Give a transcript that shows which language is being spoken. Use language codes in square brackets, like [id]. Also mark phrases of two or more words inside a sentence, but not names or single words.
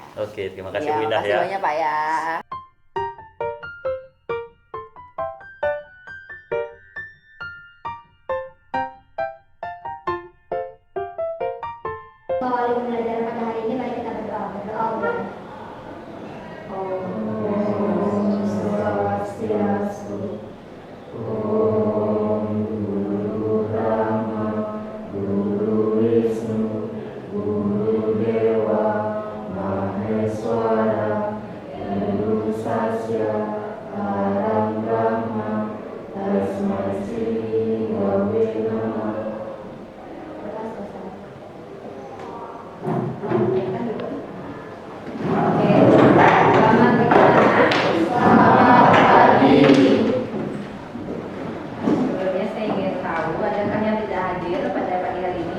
[id] Oke, terima kasih Ya, Bu Indah makasih ya. banyak Pak ya. Awali pembelajaran pada hari ini, mari kita berdoa. Berdoa mulai. [sa] Om Swastiastu. Om Guru Brahma, Guru Wisnu, Guru Dewa, Maheswara, Guru Sasya, Param Brahma, Tasmai Shri Gurave Namah. [id] Selamat pagi. Sebelumnya saya ingin tahu, adakah yang tidak hadir pada pagi hari ini?